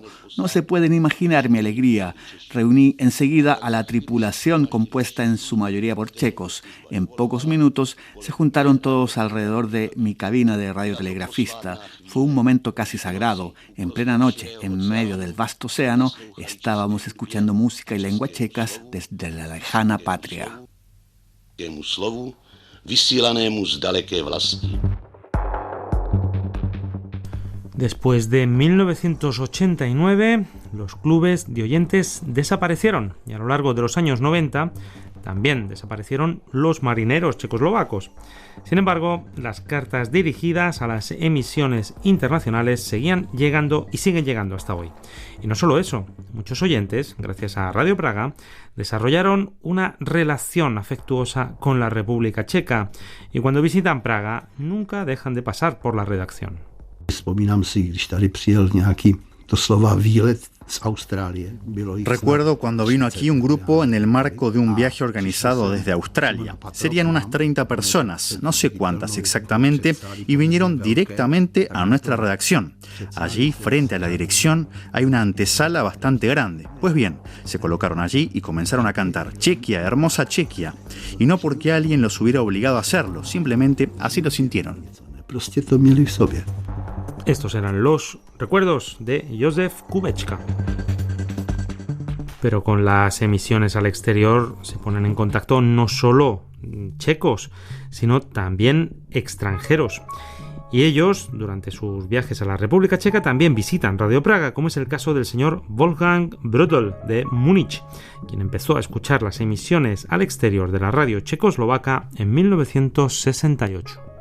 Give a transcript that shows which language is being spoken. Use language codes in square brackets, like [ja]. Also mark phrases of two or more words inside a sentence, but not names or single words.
[es] No se pueden imaginar mi alegría. Reuní enseguida a la tripulación compuesta en su mayoría por checos. En pocos minutos se juntaron todos alrededor de mi cabina de radiotelegrafista. Fue un momento casi sagrado. En plena noche, en medio del vasto océano, estábamos escuchando música y lengua checas desde la lejana patria. [cs] Vysílanému z daleké vlasti. [es] Después de 1989, los clubes de oyentes desaparecieron y a lo largo de los años 90 también desaparecieron los marineros checoslovacos. Sin embargo, las cartas dirigidas a las emisiones internacionales seguían llegando y siguen llegando hasta hoy. Y no solo eso, muchos oyentes, gracias a Radio Praga, desarrollaron una relación afectuosa con la República Checa y cuando visitan Praga nunca dejan de pasar por la redacción. [cs] Vzpomínám si, když tady přijel nějaký doslova výlet z Austrálie. [es] Recuerdo cuando vino aquí un grupo en el marco de un viaje organizado desde Australia. Serían unas 30 personas, no sé cuántas exactamente, y vinieron directamente a nuestra redacción. Allí, frente a la dirección, hay una antesala bastante grande. Pues bien, se colocaron allí y comenzaron a cantar Chequia, hermosa Chequia. Y no porque alguien los hubiera obligado a hacerlo, simplemente así lo sintieron. [cs] Prostě to měli v sobě. [es] Estos eran los recuerdos de Josef Kubečka. Pero con las emisiones al exterior se ponen en contacto no solo checos, sino también extranjeros. Y ellos, durante sus viajes a la República Checa, también visitan Radio Praga, como es el caso del señor Wolfgang Brödel de Múnich, quien empezó a escuchar las emisiones al exterior de la radio checoslovaca en 1968.